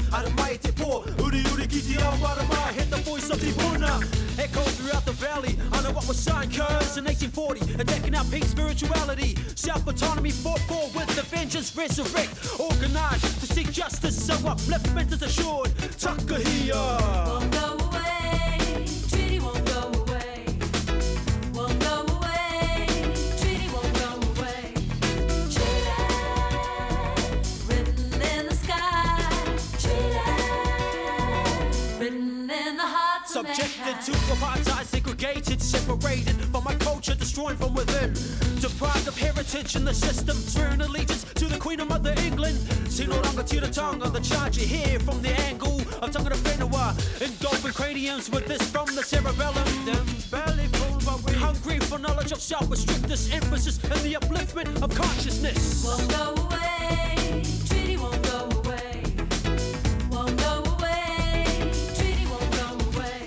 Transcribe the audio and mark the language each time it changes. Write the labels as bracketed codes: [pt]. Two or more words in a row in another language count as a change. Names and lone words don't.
[mi] Aramai te po, uri uri ki te ao marama. [en] Hit the voice of Tipuna, echo throughout the valley. I know what was signed cause in 1840, attacking our pink spirituality. Self-autonomy fought for with the vengeance resurrect. Organized to seek justice, so upliftment is assured. Takahia won't go away, treaty won't go away. Won't go away, treaty won't go away. Subjected to apartheid, segregated, separated from my culture, destroyed from within. Deprived of heritage in the system, swearing allegiance to the Queen of Mother England. [mi] Tino rangatiratanga, [en] the charge you hear from the angle of Tangata Records. Engulfing craniums with this from the cerebellum. Them belly full, but we hungry for knowledge of self. Restrict this emphasis and the upliftment of consciousness. Won't go away, treaty won't go away. Won't go away, treaty won't go away.